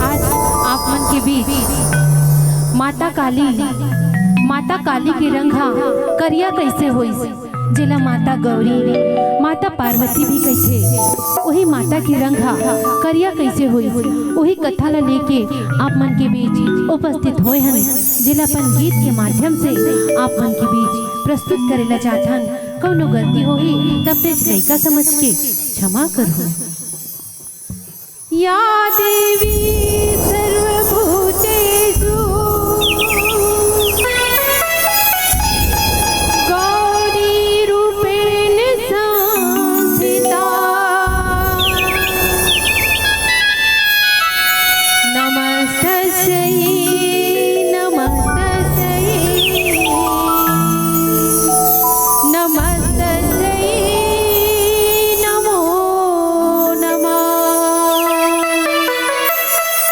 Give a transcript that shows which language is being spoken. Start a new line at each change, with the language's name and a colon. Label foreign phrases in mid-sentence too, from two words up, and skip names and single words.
Chhattisgarhi: आज आप मन के बीच माता काली के रंगा करिया कैसे होई, जेला माता गौरी माता पार्वती भी कैसे, वही माता के रंगा करिया कैसे होई, वही कथा ला लेके आप मन के बीच उपस्थित होए हन, जेला अपन गीत के माध्यम से आप मन के बीच प्रस्तुत करेला चाहत हन। कौनो गलती होही तब तेज लइका समझ के क्षमा करहु।
Sanskrit: या देवी सर्वभूतेषु गौरी रूपेण संस्थिता नमस्तस्यै नमस्तस्यै नमस्तस्यै नमो नमः।